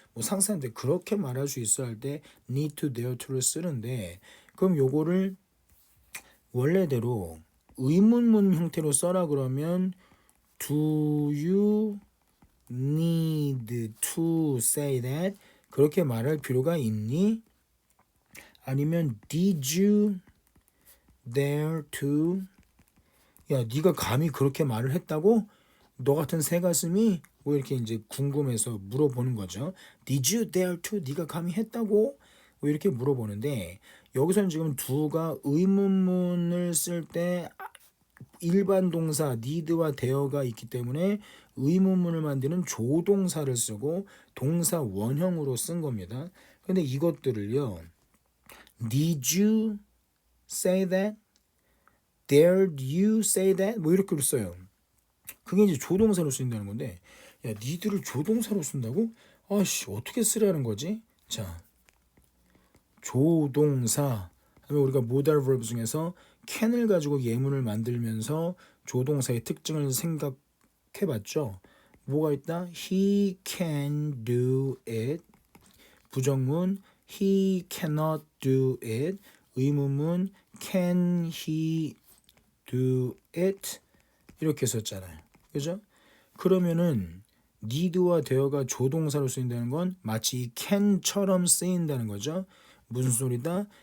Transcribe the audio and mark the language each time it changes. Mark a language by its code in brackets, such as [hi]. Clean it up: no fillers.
[ko] 뭐 상사한테 그렇게 말할 수 있어 할 때 need to dare to를 쓰는데 그럼 요거를 원래대로 의문문 형태로 써라 그러면 [en] Do you need to say that? [ko] 그렇게 말할 필요가 있니? 아니면 [en] Did you dare to? [ko] 야, 네가 감히 그렇게 말을 했다고? 너 같은 새가슴이 뭐 이렇게 이제 궁금해서 물어보는 거죠. [en] Did you dare to? [ko] 네가 감히 했다고? 뭐 이렇게 물어보는데 여기서는 지금 두가 의문문을 쓸 때 일반 동사 need와 dare가 있기 때문에 의문문을 만드는 조동사를 쓰고 동사 원형으로 쓴 겁니다. 근데 이것들을요. [en] Did you say that? Dared you say that? [ko] 뭐 이렇게 써요. 그게 이제 조동사로 쓰인다는 건데 야 니들을 조동사로 쓴다고? 아씨 어떻게 쓰라는 거지? 자 조동사 하면 우리가 modal verb 중에서 can을 가지고 예문을 만들면서 조동사의 특징을 생각해봤죠. 뭐가 있다? [en] He can do it. [ko] 부정문 [en] He cannot do it. 의문문 Can he do it? [ko] 이렇게 썼잖아요. 그죠? 그러면은 need와 dere가 조동사로 쓰인다는 건 마치 이 can처럼 쓰인다는 거죠. 무슨 소리다?